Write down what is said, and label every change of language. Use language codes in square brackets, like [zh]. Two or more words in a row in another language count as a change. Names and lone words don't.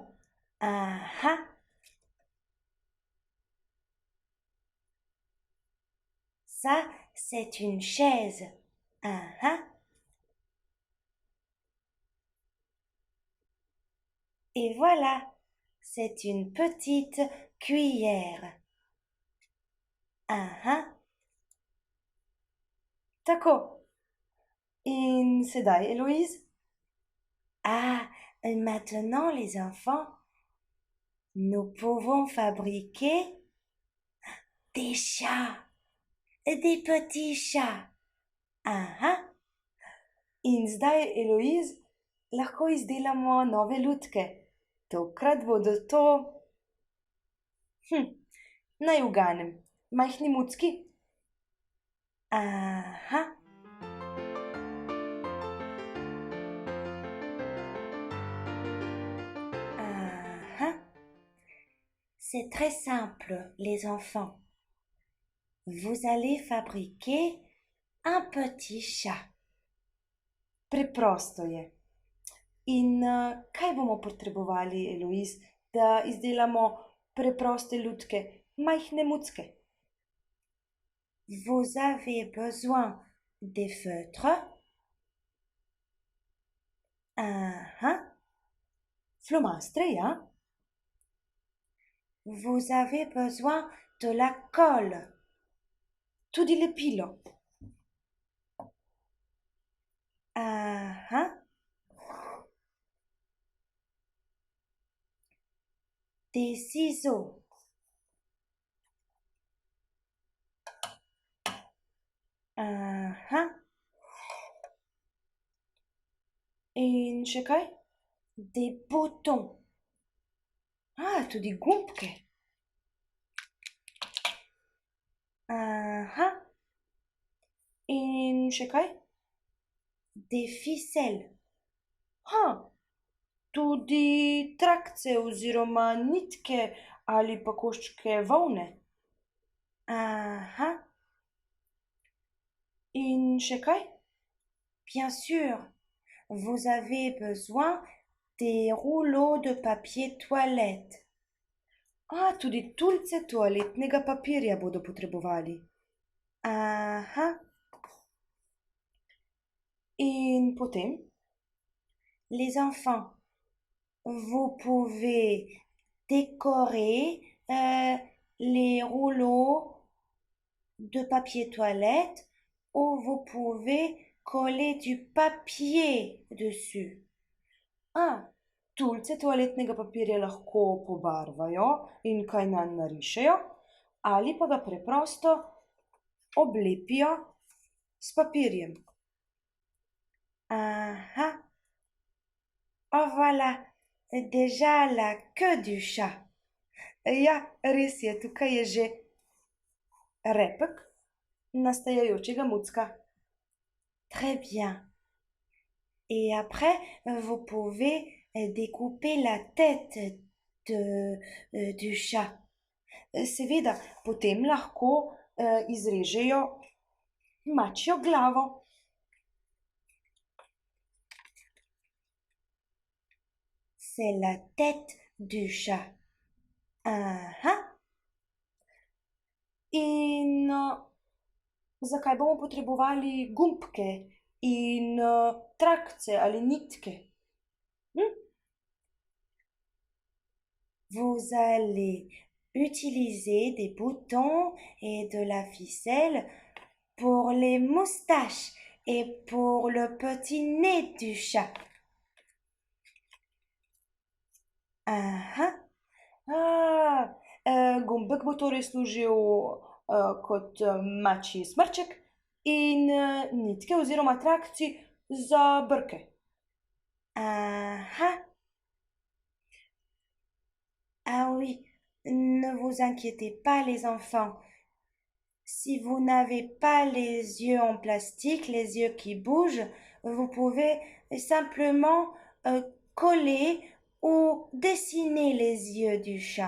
[fr] Aha. Ça, c'est une chaise. Aha. Et voilà, c'est une petite cuillère. Aha. [sl] Tako. In sedaj, Eloise? [fr] Ah, maintenant les enfants, nous pouvons fabriquer des chats, des petits chats. Aha. [sl] In zdaj, Eloise, lahko izdelamo nove lutke. Tokrat bodo to... naj uganem. Majhni mucki? Aha. Aha. [fr] C'est très simple, les enfants. Vous allez fabriquer un petit chat. [sl] Preprosto je. In kaj bomo potrebovali, Eloise, da izdelamo preproste lutke, majhne mucke? [fr] Vous avez besoin des feutres. Aha. [sl] Flomastre, ja? [fr] Vous avez besoin de la colle. [sl] Tudi lepilo. Aha. [fr] Des ciseaux. Aha. [sl] In še kaj? [fr] Des boutons. [sl] Tudi gumbke. Aha. In še kaj? [fr] Des ficelles. [sl] Tudi trakce oziroma nitke ali pa koščke volne. Aha. In še kaj? [fr] Bien sûr, vous avez besoin des rouleaux de papier toilette. [sl] Tudi tulce toaletnega papirja bodo potrebovali. Aha. In potem? [fr] Les enfants, vous pouvez décorer les rouleaux de papier toilette ou vous pouvez coller du papier dessus. [sl] Tulce toaletnega papirja lahko pobarvajo in kaj nanj narišejo, ali pa ga preprosto oblepijo s papirjem. Aha. [fr] Oh voilà, déjà la queue du chat. [sl] Ja, res je, tukaj je že repek nastajajočega mucka. [fr] Très bien. Et après, vous pouvez découper la tête du chat. [sl] Seveda, potem lahko izrežejo mačjo glavo. [fr] C'est la tête du chat. Aha. [sl] In zakaj bomo potrebovali gumbke in trakce ali nitke? [fr] Vous allez utiliser des boutons et de la ficelle pour les moustaches et pour le petit nez du chat. Aha. [sl] Gumbek bo torej služil kot mačji smrček in nitke oziroma trakci za brke. Aha. [fr] Ah oui, ne vous inquiétez pas les enfants. Si vous n'avez pas les yeux en plastique, les yeux qui bougent, vous pouvez simplement coller ou dessiner les yeux du chat.